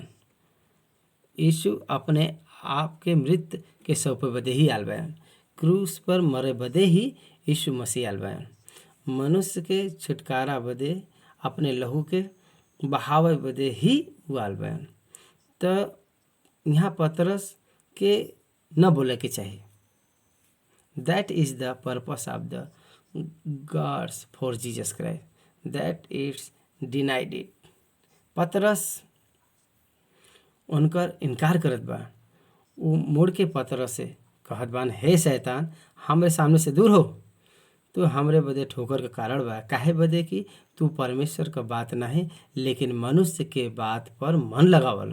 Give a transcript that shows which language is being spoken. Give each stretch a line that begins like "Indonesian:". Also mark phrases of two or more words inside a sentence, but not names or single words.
Bhojpuri: यीशु अपने आप के मृत्यु के सौंपे बदे ही आल बयान। क्रूस पर मरे बदे ही यीशु मसीह आल बयान। मनुष्य के छुटकारा बदे अपने लहू के बहावे बदे ही वो आल बयान। तो यहाँ पतरस के न बोले के चाहिए।
English: that is the purpose of the God's for Jesus Christ that it's denied it.
Bhojpuri: पतरस उनकर इनकार करत बा। वो मुड़ के पतरस से कहत बान, हे शैतान, हमरे सामने से दूर हो, तो हमरे बदे ठोकर के कारण बा। काहे बदे कि तू परमेश्वर का बात नहीं लेकिन मनुष्य के बात पर मन लगावल।